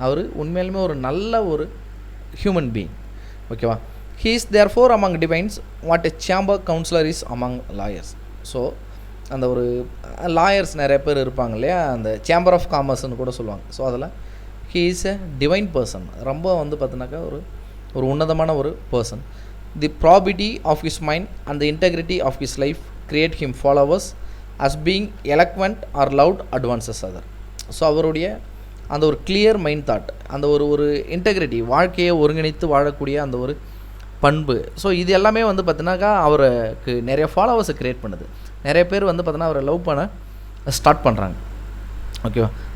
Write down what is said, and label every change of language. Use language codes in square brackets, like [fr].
[ta] அவர் உண்மையிலுமே ஒரு நல்ல ஒரு ஹியூமன் பீயிங். ஓகேவா? [en] he is therefore among divines what a chamber counselor is among lawyers. [ta] So அந்த ஒரு லாயர்ஸ் நிறைய பேர் இருப்பாங்க இல்லையா, அந்த சேம்பர் ஆஃப் காமர்ஸ்னு கூட சொல்லுவாங்க. ஸோ அதில் [en] he is a divine person. [ta] ரொம்ப வந்து பார்த்தினாக்கா ஒரு உன்னதமான ஒரு person. [en] The probity of his mind and the integrity of his life create him followers as being eloquent or loud advances other. [ta] So அவருடைய அந்த ஒரு கிளியர் மைண்ட் தாட், அந்த ஒரு இன்டெகிரிட்டி, வாழ்க்கையை ஒருங்கிணைத்து வாழக்கூடிய அந்த ஒரு பண்பு. ஸோ இது எல்லாமே வந்து பார்த்தினாக்கா அவருக்கு நிறைய ஃபாலோவர்ஸை க்ரியேட் பண்ணுது. நிறைய பேர் வந்து பார்த்தீங்கன்னா அவரை லவ் பண்ண ஸ்டார்ட் பண்ணுறாங்க. ஓகேவா?